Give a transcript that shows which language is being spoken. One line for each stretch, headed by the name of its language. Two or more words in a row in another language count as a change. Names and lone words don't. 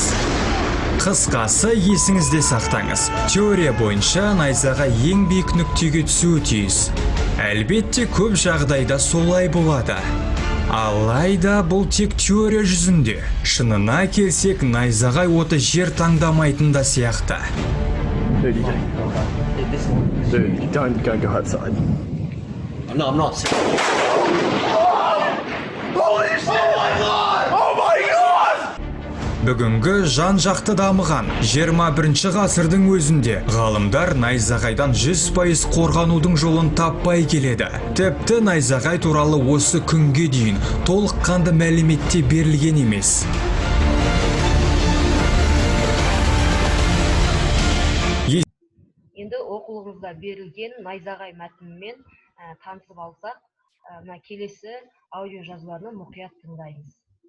Kazakh: Қысқасы, есіңізде сақтаңыз. Теория бойынша найзағай ең биік нүктеге түсуі тиіс. Әлбетте көп жағдайда солай болады. Алайда бұл тек теория жүзінде. Шынына келсек, найзағай оты жер таңдамайтын да сияқты.
English: Dude, don't go outside. I'm not. Holy shit! Oh my god! Oh my god!
Kazakh: Бүгінгі жан-жақты дамыған 21 ғасырдың өзінде ғалымдар найзағайдан 100% қорғанудың жолын таппай келеді. Тіпті найзағай туралы осы күнге дейін толыққанды мәліметте берілген емес. Енді оқулығымызда берілген найзағай мәтінімен танысып алсақ, келесі аудио жазуларны мұқият тыңдаймыз.